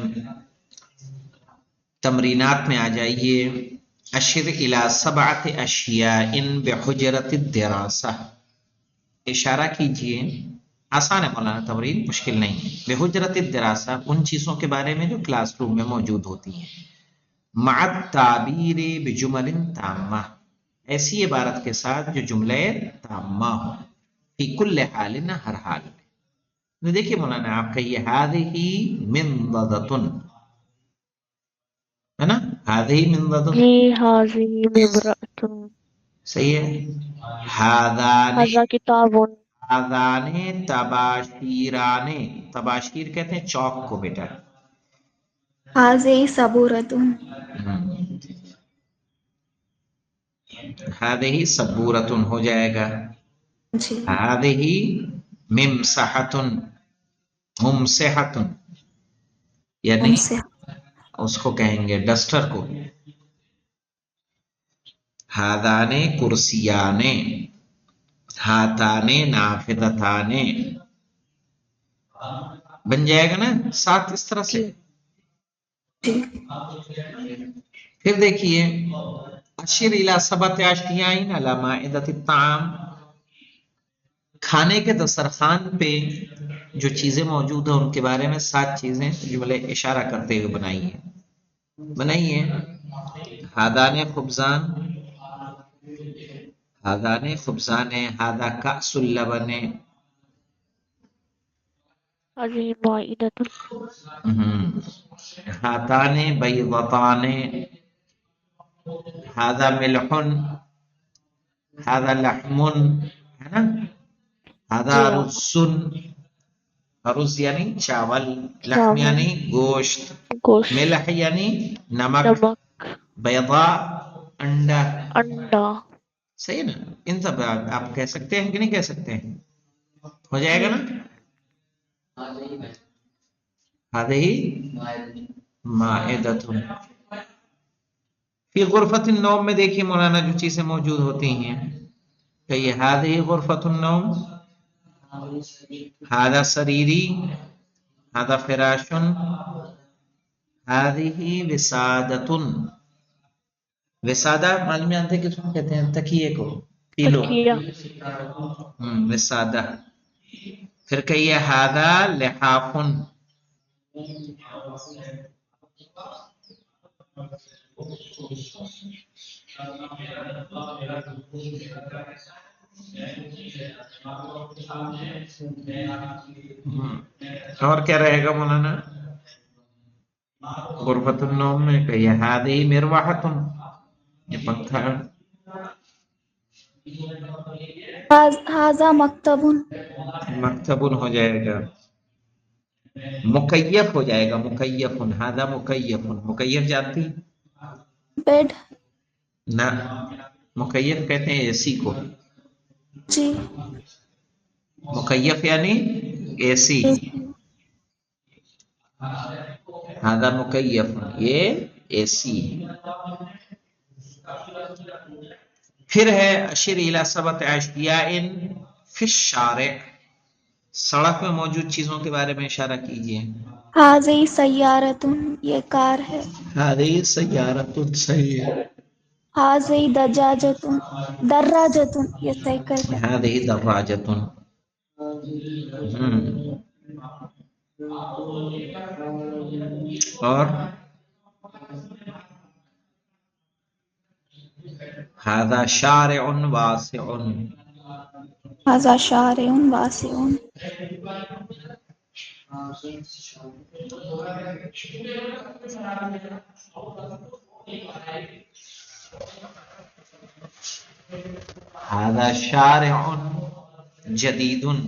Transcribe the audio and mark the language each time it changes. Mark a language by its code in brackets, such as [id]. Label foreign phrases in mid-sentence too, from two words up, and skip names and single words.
[ur] تمرینات میں آ جائیے۔ [ar] اشر الی سبعۃ اشیاء بحجرۃ الدراسہ، [ur] اشارہ کیجئے، آسان ہے مولانا تمرین، مشکل نہیں ہے، [ar] بحجرۃ الدراسہ، [ur] ان چیزوں کے بارے میں جو کلاس روم میں موجود ہوتی ہیں، [ar] مع التعبیر بجمل تامہ، [ur] ایسی عبارت کے ساتھ جو جملے تامہ ہو، [ar] فی کل حال، [ur] ہر حال میں۔ تو دیکھیے مولانا، آپ کہیے [ar] ہذہ منضدۃ، [ur] ہے نا، [ar] ہذہ منضدۃ، جی حاضی ممرأتن [ur] صحیح ہے۔ ہذان، [ar] حضا کتابن ہذان تباشیران، [ur] تباشیر کہتے ہیں چوک کو بیٹا۔ [ar] هذه صبورة. ہذہ سبورۃ [ur] ہو جائے گا، جی [ar] ہذہ ممسحۃ، ممسحۃ یعنی ممسح. [ur] اس کو کہیں گے ڈسٹر کو۔ [ar] ہادان کرسیان، ہاتان نافذتان، [ur] بن جائے گا نا ساتھ اس طرح سے۔ جی پھر دیکھیے، [ar] اشر الی سبعۃ اشیاء علی مائدۃ الطعام، [ur] کھانے کے دسترخوان پہ جو چیزیں موجود ہیں ان کے بارے میں 7 چیزیں جملے اشارہ کرتے ہوئے بنائیے۔ [ar] ہادان خبزان، ہادان خبزان، ہادا کأس اللبن، حاضی مائدۃ ہاتان بیضتان، ہادا ملح، ہادا لحم، [ur] ہے نا، ہادا جی رز، رز یعنی چاول، لحم چاول یعنی گوشت، گوشت ملح یعنی نمک، نمک بیضاء انڈا، انڈا صحیح نا۔ ان سب آپ کہہ سکتے ہیں کہ نہیں کہہ سکتے ہیں؟ ہو جائے گا جی نا۔ [ar] ہذہ مائدۃ، فی غرفۃ النوم [ur] میں دیکھیے مولانا جو چیزیں موجود ہوتی ہیں، کہیے [ar] ہذہ غرفۃ النوم، ہذا سریری، ہذا فراش، ہذہ وسادۃ، [ur] وسادہ معلوم جانتے ہیں کس کو کہتے ہیں؟ تکیے کو، پیلو، تکیہ وسادہ۔ پھر کہیے [ar] ہذا لحاف، [ur] اور کیا رہے گا مولانا [ar] غرفۃ النوم [ur] میں؟ کہیے [ar] ہذہ مروحۃ، [ur] یہ پنکھا ہے۔ [ar] هذا مکتب. [ur] مکتب ہو جائے گا، مکیف ہو جائے گا، [ar] مکیف، ہذا مکیف، مکیف جانتی؟ [en] بیڈ. [ur] نہ، مکیف کہتے ہیں اے سی کو، جی مکیف یعنی اے سی، [ar] ہذا مکیف، [ur] یہ اے سی۔ پھر ہے [ar] اشر الی سبعۃ اشیاء فی الشارع، [ur] سڑک میں موجود چیزوں کے بارے میں اشارہ کیجیے۔ [ar] هذه سیارة. [ur] یہ کار ہے. [ar] ہذہ سیارۃ، [ur] صحیح ہے۔ [ar] هذه دجاجة. دراجة. [ur] یہ سائیکل ہے. [ar] ہذہ دراجۃ، [ur] اور [ar] ہذا شارع واسع، هذا شارع واسع. هذا شارع جدید،